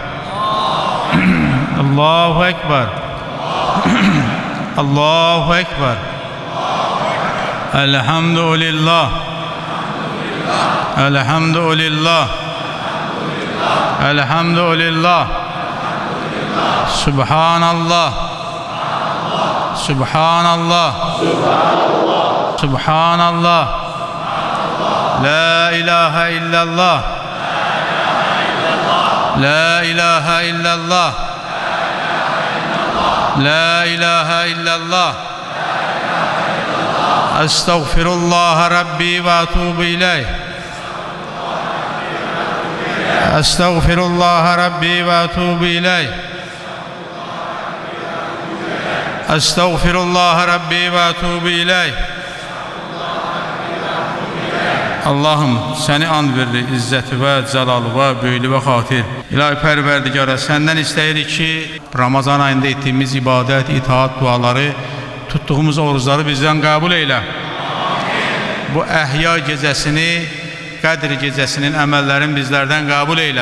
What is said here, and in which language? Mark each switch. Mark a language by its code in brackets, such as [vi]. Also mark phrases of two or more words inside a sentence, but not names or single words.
[ar] الله أكبر. الله أكبر. الحمد لله. الحمد لله. Elhamdülillah. Subhanallah. سبحان الله. سبحان الله. لا إله إلا الله. لا إله إلا الله. لا إله إلا الله. أستغفر الله ربي وأتوب إليه. أستغفر الله ربي وأتوب إليه. أستغفر الله ربي وأتوب إليه. [az] Allah'ım səni and verir, izzəti və cəlalı və böyülü və xatir. İlahi pərverdigara, səndən istəyirik ki, Ramazan ayında etdiyimiz ibadət, itaat, duaları, tutduğumuz orucları bizdən qəbul eylə. Bu əhya gecəsini, Qədr gecəsinin əməllərini bizlərdən qəbul eylə.